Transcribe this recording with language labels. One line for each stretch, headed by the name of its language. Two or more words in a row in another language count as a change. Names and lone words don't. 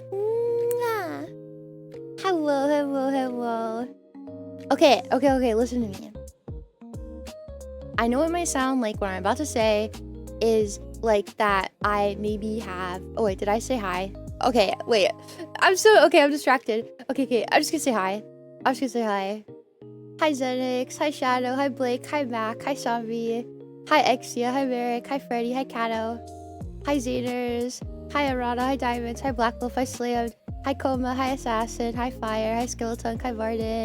English: Mwah. Hello. Okay. Listen to me. I know it might sound like what I'm about to say is like that I maybe have... Oh, wait, did I say hi? Okay, wait. I'm distracted. Okay, I'm just gonna say hi. Hi, Zenix. Hi, Shadow. Hi, Blake. Hi, Mac. Hi, Zombie. Hi, Exia. Hi, Merrick. Hi, Freddy. Hi, Kato. Hi, Zaners. Hi, Arana. Hi, Diamonds. Hi, Black Wolf. Hi, Slammed. Hi, Coma. Hi, Assassin. Hi, Fire. Hi, Skeleton. Hi, Varden.